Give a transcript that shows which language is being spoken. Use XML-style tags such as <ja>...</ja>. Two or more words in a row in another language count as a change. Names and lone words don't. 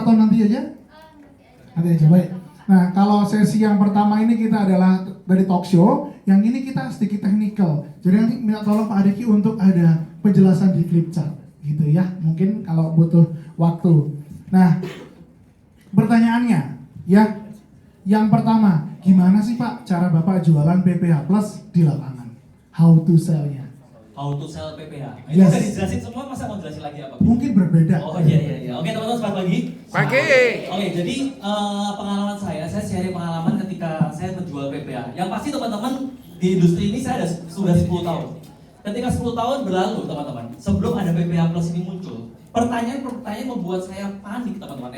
<id>atau nanti aja? Nanti aja, baik. Nah, kalau sesi yang pertama ini kita adalah dari</id> <en>talk show,</en> <id>yang ini kita sedikit technical. Jadi nanti minta tolong Pak Adeki untuk ada penjelasan di</id> <en>flip chart,</en> <id>gitu ya. Mungkin kalau butuh waktu. Nah, pertanyaannya, ya, yang pertama, gimana sih Pak cara Bapak jualan PPH Plus di lapangan?</id> <en>How to sell-nya? How to sell PPH. Yes.</en> <id>Itu udah dijelasin semua, masa mau jelasin lagi apa? Mungkin berbeda. Oh iya. Oke teman-teman, selamat pagi. Pagi. Oke, jadi pengalaman saya sharing pengalaman ketika saya menjual PPH. Yang pasti teman-teman di industri ini saya sudah 10 tahun. Ketika 10 tahun berlalu teman-teman, sebelum ada PPH Plus ini muncul, pertanyaan membuat saya panik teman-teman ya.</id>